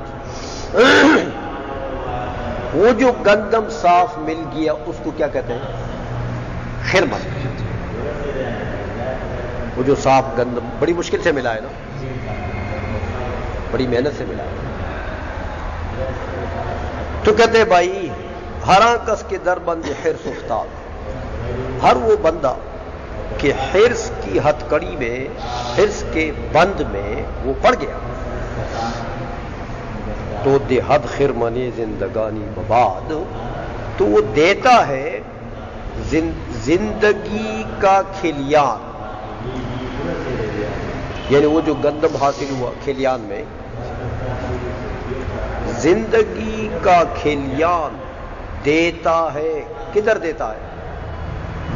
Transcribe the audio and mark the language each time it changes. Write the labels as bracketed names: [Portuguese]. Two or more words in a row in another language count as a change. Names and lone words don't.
[Urdu] وہ جو گندم صاف مل گیا اس کو کیا کہتے ہیں؟ خرمن۔ وہ جو صاف گندم بڑی مشکل سے ملا ہے نا، بڑی محنت سے ملا ہے، تو کہتے ہیں بھائی [Persian] ہر کس کے در بند حرص افتاد، [Urdu] ہر وہ بندہ کہ حرص کی ہتکڑی میں، حرص کے بند میں وہ پڑ گیا، [Persian] تو دے حد خرمن زندگانی بباد، [Urdu] تو وہ دیتا ہے زندگی کا کھلیان، یعنی وہ جو گندم حاصل ہوا کھلیان میں، زندگی کا کھلیان دیتا ہے، کدھر دیتا ہے؟